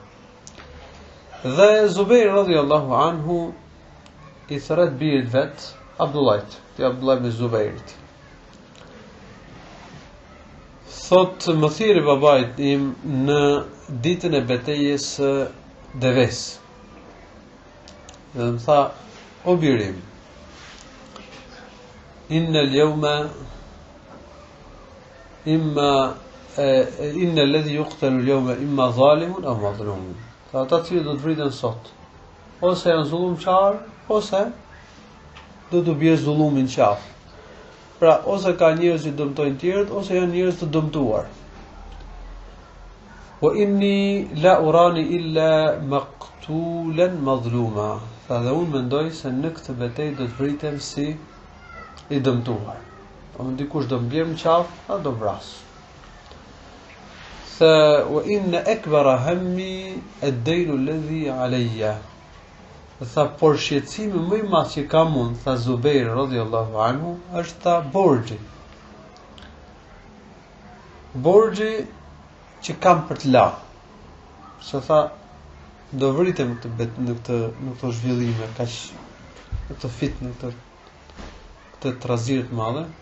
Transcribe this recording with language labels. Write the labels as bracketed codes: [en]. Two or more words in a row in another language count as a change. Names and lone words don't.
[sq] Dhe Zubejr [ar] رضي الله عنه [sq] i thret birit vet Abdullahit, ti Abdullah ibn Zubejrit. Thot, më thiri babait im në ditën e betejës së Deves. Dhe më tha, o birim, [ar] إن اليوم إما إن الذي يقتل اليوم إما ظالم أو مظلوم. [sq] Ata që do të vriten sot, ose janë zullumçar, ose do të bie zullumin qafë. Pra, ose ka njerëz që dëmtojnë tjerët, ose janë njerëz të dëmtuar. [ar] وإني لا أراني إلا مقتولا مظلوما. [sq] Tha dhe unë mendoj se në këtë betejë do të vritem si i dëmtuar. Ose dikush do mbledh në qafë, a do vras. [ar] Tha وإن أكبر همي الدين الذي علي. [sq] Tha por shqetësimi më i madh që kam unë, tha Zubejr [ar] رضي الله عنه, [sq] është tha borxhi. Borxhi që kam për të la. Se tha do vritem në këto zhvillime kaq në këtë fit në këtë trazirë të madhe.